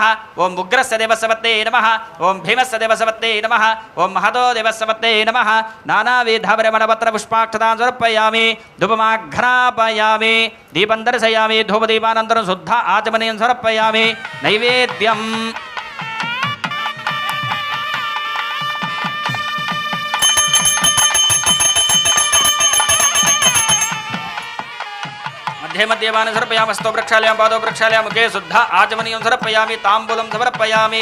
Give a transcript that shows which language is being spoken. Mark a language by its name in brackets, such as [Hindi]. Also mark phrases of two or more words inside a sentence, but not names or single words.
[Sanskrit] ఓం ఉగ్రస్య దేవస్య పత్నే నమః. ఓం భీమస్య దేవస్య పత్నే నమః. ఓం మహతో దేవస్య పత్నే నమః. నానావిధపరిమళపత్ర పుష్పాక్షతాం సమర్పయామి. ధూపమాఘ్రాపయామి. దీపం దర్శయామి. ధూపదీపానంతరం శుద్ధ ఆచమనీయం సమర్పయామి. నైవేద్యం मध्ये मध्ये वान समर्पयामि. हस्तो प्रक्षालयामि, पादौ प्रक्षालयामि, मुखे शुद्ध आचमनीयं समर्पयामि. ताम्बूलं समर्पयामि.